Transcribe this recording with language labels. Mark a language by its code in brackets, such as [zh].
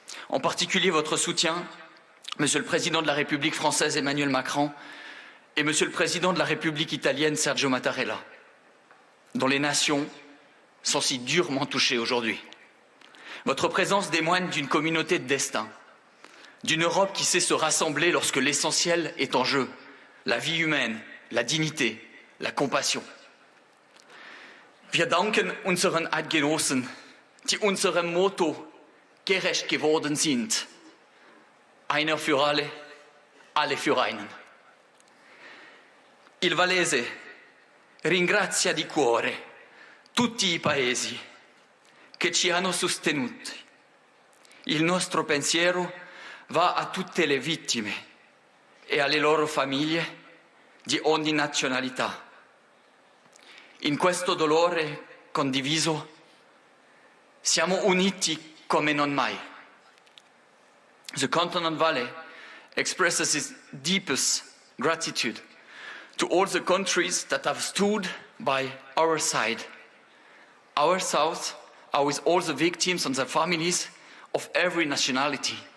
[fr] En particulier votre soutien, Monsieur le Président de la République française Emmanuel Macron et Monsieur le Président de la République italienne Sergio Mattarella, dont les nations sont si durement touchées aujourd'hui. Votre présence témoigne d'une communauté de destin, d'une Europe qui sait se rassembler lorsque l'essentiel est en jeu, la vie humaine, la dignité, la compassion. [de] Wir danken unseren Eidgenossen, die unserem Motto gerecht geworden sind. Einer für alle für einen. [it] Il Valese ringrazia di cuore tutti i paesi che ci hanno sostenuti. Il nostro pensiero va a tutte le vittime e alle loro famiglie di ogni nazionalità. In questo dolore condiviso siamo uniti come non mai. [en] The Canton Valais expresses its deepest gratitude to all the countries that have stood by our side. Our South are with all the victims and their families of every nationality.